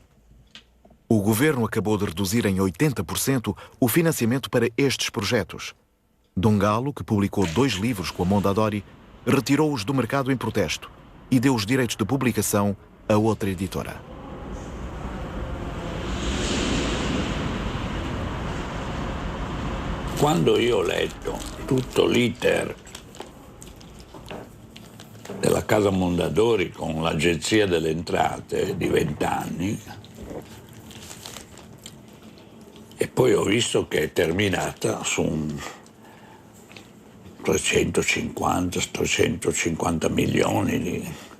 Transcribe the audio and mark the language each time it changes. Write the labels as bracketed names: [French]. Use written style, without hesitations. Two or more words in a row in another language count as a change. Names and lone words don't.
[Portuguese] O governo acabou de reduzir em 80% o financiamento para estes projetos. Dom Galo, que publicou 2 livros com a Mondadori, retirou-os do mercado em protesto e deu os direitos de publicação a outra editora. [Italian] Quando io ho letto tutto l'iter della Casa Mondadori con l'Agenzia delle Entrate di 20 anni e poi ho visto che è terminata su un 350 milioni di